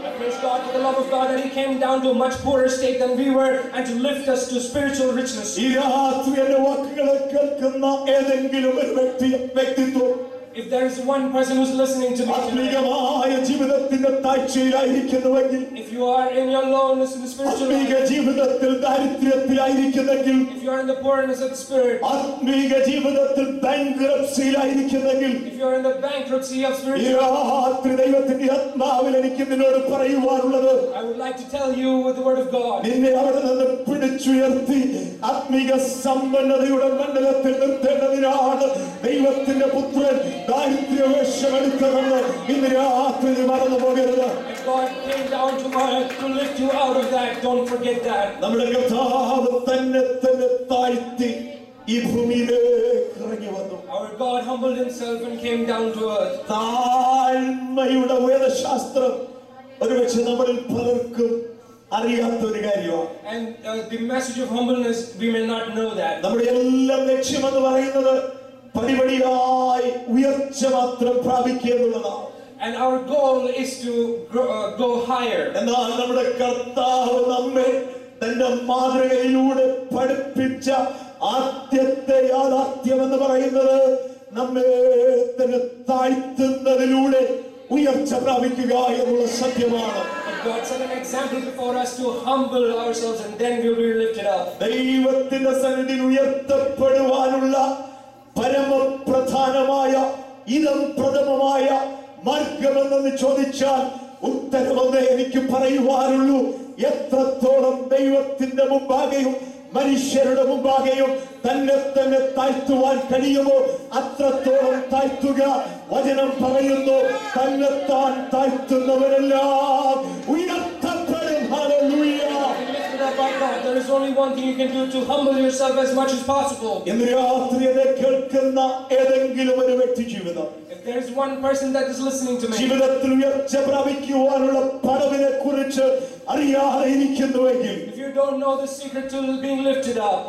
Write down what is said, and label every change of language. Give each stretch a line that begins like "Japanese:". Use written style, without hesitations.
English: I praise God for the love of God that he came down to a much poorer state than we were and to lift us to spiritual richness.
Malayalam: ഈ രാത്രി എൻ്റെ വാക്കുകളെ കേൾക്കുന്ന ഏതെങ്കിലും ഒരു വ്യക്തിത്വം
English: If there is one person who's listening to me tonight,
Malayalam: ആത്മീകമായ ജീവിതത്തിന്റെ താഴ്ചയിലായിരിക്കുന്നുവെങ്കിൽ,
English: if you are in your lowness in the spiritual
Malayalam: ആത്മീക
English: life,
Malayalam: ജീവിതത്തിൽ ദാരിദ്ര്യത്തിലായിരിക്കുന്നെങ്കിൽ,
English: if you are in the poorness of the spirit,
Malayalam: ആത്മീക ജീവിതത്തിൽ ബാങ്ക്രപ്സിയിലായിരിക്കുന്നെങ്കിൽ,
English: if you are in the bankruptcy of
Malayalam: ഈ
English: spiritual life,
Malayalam: രാത്രി ദൈവത്തിന്റെ ആത്മാവിൽ എനിക്ക് നിന്നോട് പറയുവാനുള്ളത്,
English: I would like to tell you with the word of God,
Malayalam: നിന്നെ അവിടെ നിന്ന് പിടിച്ചുയർത്തി ആത്മീക സമ്പന്നതയുടെ മണ്ഡലത്തിൽ നിർത്തേണ്ടതിനാണ് ദൈവത്തിന്റെ പുത്രൻ ദാരിദ്ര്യവേഷമെടുത്തതെന്ന് ഇന്ന് രാത്രി മറന്നു പോകരുത്.
English: if God came down to earth to lift you out of that, don't forget that.
Malayalam: നമ്മുടെ കർത്താവ് തന്നെ തന്നെ താഴ്ത്തി ഈ ഭൂമിയിലേക്ക് ഇറങ്ങി വന്നു.
English: Our God humbled himself and came down to earth.
Malayalam: താഴ്മയുടെ വേദശാസ്ത്രം ഒരുപക്ഷെ നമ്മളിൽ പലർക്കും അറിയാത്തൊരു കാര്യമാണ്.
English: And the message of humbleness, we may not know that.
Malayalam: നമ്മുടെ എല്ലാം ലക്ഷ്യമെന്ന് പറയുന്നത് പടിപടിയായി ഉയർച്ച മാത്രം പ്രാപിക്കുക എന്നുള്ളതാണ്.
English: And our goal is to go higher.
Malayalam: എന്നാൽ നമ്മുടെ കർത്താവ് നമ്മെ തന്റെ മാതൃകയിലൂടെ പഠിപ്പിച്ച ആദ്യത്തെ യാഥാർത്ഥ്യം എന്ന് പറയുന്നത് നമ്മെ തന്നെ താഴ്ത്തുന്നതിലൂടെ ഉയർച്ച പ്രാപിക്കുക എന്നുള്ള സത്യമാണ്.
English: God set an example before us to humble ourselves and then we will be lifted up.
Malayalam: ദൈവത്തിന്റെ സന്നിധിയിൽ ഉയർത്തപ്പെടുവാനുള്ള പരമപ്രധാനമായ ഇതം പ്രഥമമായ മാർഗമെന്ന് ചോദിച്ചാൽ ഉത്തരമൊന്നേ എനിക്ക് പറയുവാനുള്ളൂ. എത്രത്തോളം ദൈവത്തിന്റെ മുമ്പാകെയും മനുഷ്യരുടെ മുമ്പാകെയും തന്നെ തന്നെ താഴ്ത്തുവാൻ കഴിയുമോ അത്രത്തോളം താഴ്ത്തുക. വചനം പറയുന്നു, തന്നെത്താൻ താഴ്ത്തുന്നവരെല്ലാം ഉയർത്തപ്പെടും. Hallelujah.
English: There is only one thing you can do to humble yourself as much as possible.
Malayalam: ഇന്ന് രാത്രി എന്നെ കേൾക്കുന്ന ഏതെങ്കിലും ഒരു വ്യക്തി ജീവിതം,
English: If there is one person that is listening to me,
Malayalam: ജീവിതത്തിൽ ഉയർച്ച പ്രാപിക്കുവാനുള്ള പടവിനെ കുറിച്ച് അറിയാതെ ഇരിക്കുന്നുവെങ്കിൽ,
English: if you don't know the secret to being lifted up,